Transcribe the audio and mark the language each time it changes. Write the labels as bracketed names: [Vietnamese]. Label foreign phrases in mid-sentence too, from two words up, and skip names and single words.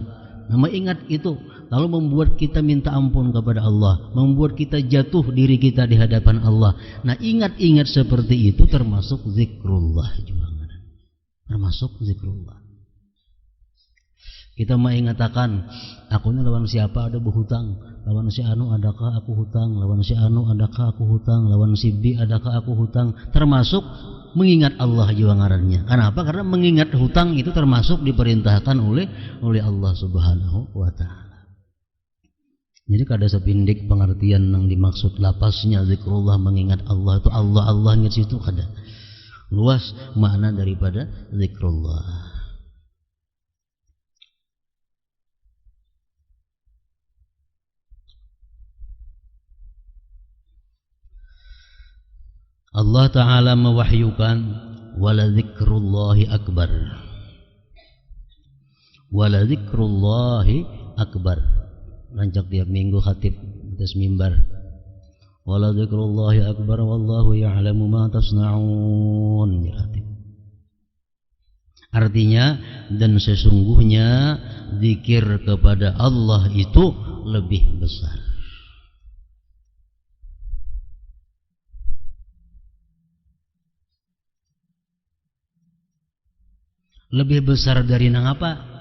[Indonesian] Nah, ingat itu lalu membuat kita minta ampun kepada Allah, membuat kita jatuh diri kita di hadapan Allah. Nah, ingat-ingat seperti itu termasuk zikrullah juga. Termasuk zikrullah. Kita mengatakan, [Banjar] aku ini lawan siapa ada berhutang, lawan si anu adakah aku hutang, lawan si anu adakah aku hutang, lawan si B adakah aku hutang, termasuk mengingat Allah juga ngarannya. [Indonesian] Kenapa? Karena mengingat hutang itu termasuk diperintahkan oleh Allah [Arabic] سبحانه وتعالى. [Banjar] Jadi kada sepindik pengertian yang dimaksud lapasnya zikrullah mengingat Allah itu Allah ingat situ kada. [Indonesian] Luas makna daripada zikrullah. Allah Ta'ala mewahyukan [Arabic] ولذكر الله أكبر, ولذكر الله أكبر. [Banjar] Rancak tiap minggu khatib atas mimbar, [Arabic] ولذكر الله أكبر والله يعلم ما تصنعون. [Indonesian] Artinya, dan sesungguhnya zikir kepada Allah itu lebih besar. [Banjar] Lebih besar dari nang apa?